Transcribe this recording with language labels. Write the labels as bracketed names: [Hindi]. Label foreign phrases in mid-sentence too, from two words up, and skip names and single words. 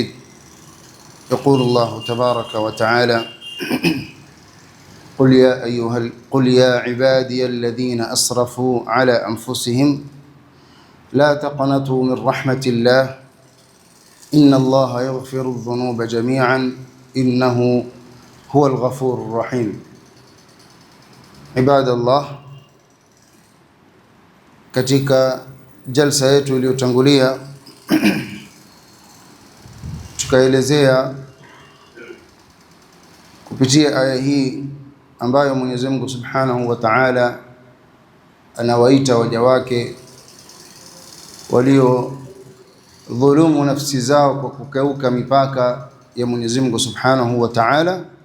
[Arabic] يقول الله تبارك وتعالى: قل يا عبادي الذين أسرفوا على أنفسهم لا تقنطوا من رحمة الله إن الله يغفر الذنوب جميعا إنه هو الغفور الرحيم. عباد الله, [Swahili] katika jalsa yetu iliyotangulia tukaelezea kupitia aya hii ambayo Mwenyezi Mungu [Arabic] سبحانه وتعالى [Swahili] anawaita waja wake walio dhulumu nafsi zao kwa kukeuka mipaka ya Mwenyezi Mungu [Arabic] سبحانه وتعالى.